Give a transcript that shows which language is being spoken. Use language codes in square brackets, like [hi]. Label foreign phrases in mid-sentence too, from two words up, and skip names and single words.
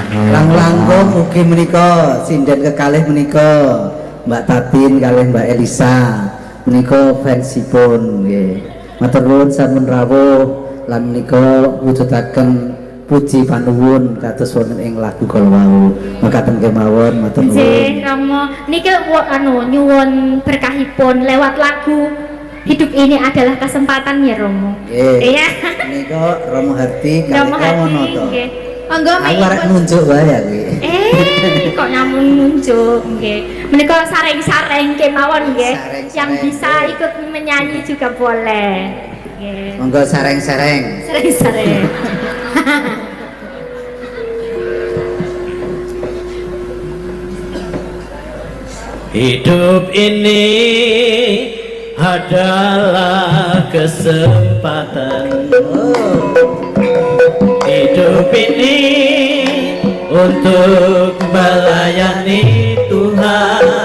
[jv] Langkung mugi menika sinden kekalih menika Mbak Tatin kalih Mbak Elisa menika fansipun nggih. Matur nuwun sampun rawuh lan menika wujudaken puji panuwun kados wonten ing lagu kala wau. Mekaten kemawon matur nuwun. Nggih Romo niki nyuwun berkahipun lewat lagu hidup ini adalah kesempatan ya Romo. Iya. Menika Romo Harti Romo kalih Hati kawono to. nggih. Monggo Aku arek nunjuk wae kuwi. Kok nyamun nunjuk nggih. Menika sareng-sareng kemawon nggih. Sareng-sareng. [id] Yang bisa ikut menyanyi juga boleh. [jv] Nggih. Monggo sareng-sareng. Sareng-sareng. [id] Hidup ini adalah kesempatan. Hidup ini untuk melayani Tuhan.